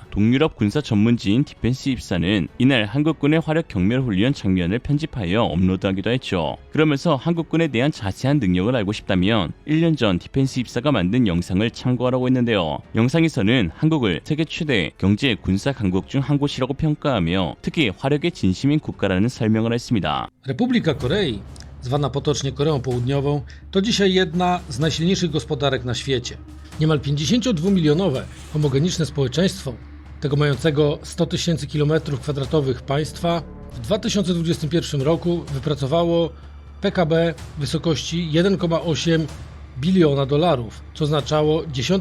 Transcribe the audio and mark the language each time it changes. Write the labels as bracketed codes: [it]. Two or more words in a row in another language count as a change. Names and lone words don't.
[ko] 동유럽 군사 전문지인 디펜스 입사는 이날 한국군의 화력 경멸 훈련 장면을 편집하여 업로드하기도 했죠. 그러면서 한국군에 대한 자세한 능력을 알고 싶다면 1년 전 디펜스 입사가 만든 영상을 참고하라고 했는데요. 영상에서는 한국을 세계 최대 경제 군사 강국 중 한 곳이라고 평가하며 특히 화력에 진심인 국가라는 설명을 했습니다. [pl] Republika Korei, zwana potocznie Koreą Południową, to dzisiaj jedna z najsilniejszych gospodarek na świecie. Niemal 52-milionowe homogeniczne społeczeństwo tego mającego 100 000 km² państwa w 2021 roku wypracowało PKB w wysokości 1,8 biliona dolarów, co oznaczało 10.